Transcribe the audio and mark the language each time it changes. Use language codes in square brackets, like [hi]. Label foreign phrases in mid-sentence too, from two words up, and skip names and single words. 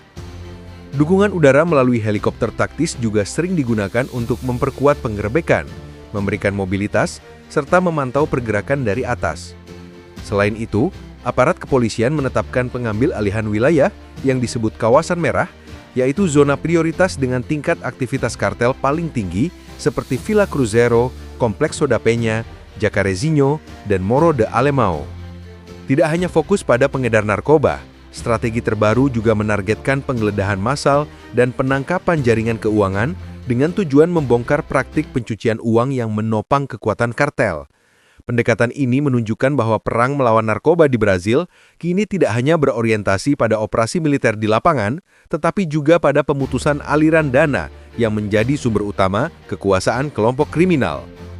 [id] Dukungan udara melalui helikopter taktis juga sering digunakan untuk memperkuat penggerebekan, memberikan mobilitas, serta memantau pergerakan dari atas. Selain itu, aparat kepolisian menetapkan pengambil alihan wilayah yang disebut kawasan merah, yaitu zona prioritas dengan tingkat aktivitas kartel paling tinggi seperti Vila Cruzeiro, Kompleks Soda Penha, Jacarezinho, dan Morro de Alemão. Tidak hanya fokus pada pengedar narkoba, strategi terbaru juga menargetkan penggeledahan massal dan penangkapan jaringan keuangan dengan tujuan membongkar praktik pencucian uang yang menopang kekuatan kartel. Pendekatan ini menunjukkan bahwa perang melawan narkoba di Brazil kini tidak hanya berorientasi pada operasi militer di lapangan, tetapi juga pada pemutusan aliran dana yang menjadi sumber utama kekuasaan kelompok kriminal.